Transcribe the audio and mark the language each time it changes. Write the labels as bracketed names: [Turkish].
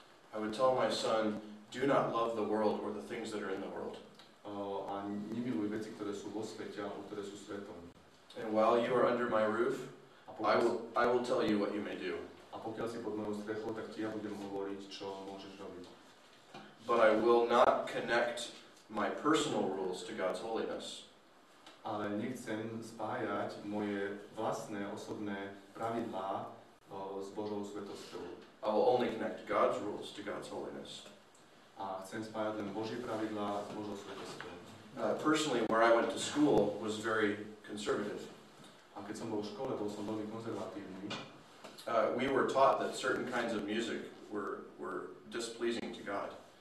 [English] I would tell my son, do not love the world or the things that are in the world. [Slovak] A nemiluj veci, ktoré sú vo svete, alebo ktoré sú svetom. [English] And while you are under my roof, [Slovak] A [English] I will tell you what you may do. [Slovak] pokiaľ si pod mojou strechou, tak ti ja budem hovoriť, čo môžeš robiť. [English] But I will not connect my personal rules to God's holiness. [Slovak] Ale nechcem spájať moje vlastné osobné pravidlá s Božou svetosťou. [English] I will only connect God's rules to God's holiness. [Slovak] A chcem spájať len Božie pravidlá s Božou svetosťou. [English] Personally, where I went to school was very conservative. [Slovak] A keď som bol v škole, bol som veľmi konzervatívny. [English] We were taught that certain kinds of music were displeasing to God.